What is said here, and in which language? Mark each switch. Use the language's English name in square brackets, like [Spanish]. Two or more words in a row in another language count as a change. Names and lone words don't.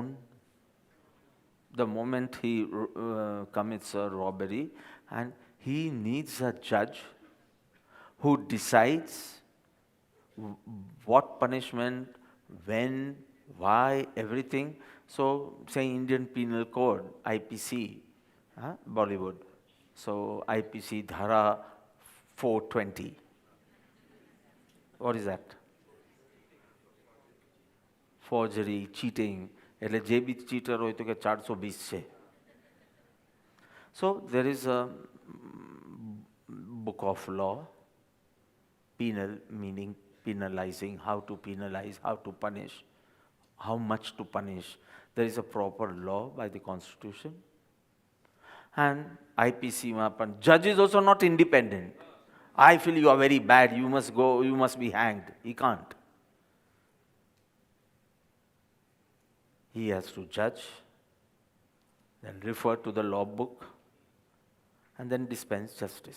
[English] The moment he commits a robbery, and he needs a judge who decides what punishment, when, why, everything. So, say Indian Penal Code, IPC, Bollywood. So, IPC Dhara 420. What is that? Forgery, cheating. [Gujarati] એટલે જે બી ચીટર હોય તો કે 420 છે. [English] So there is a book of law, penal meaning penalizing, how to penalize, how to punish, how much to punish. There is a proper law by the constitution. And IPC [Gujarati] માં પણ [English] judge is also not independent. I feel you are very bad, you must go, you must be hanged. He can't. He has to judge, then refer to the law book, and then dispense justice.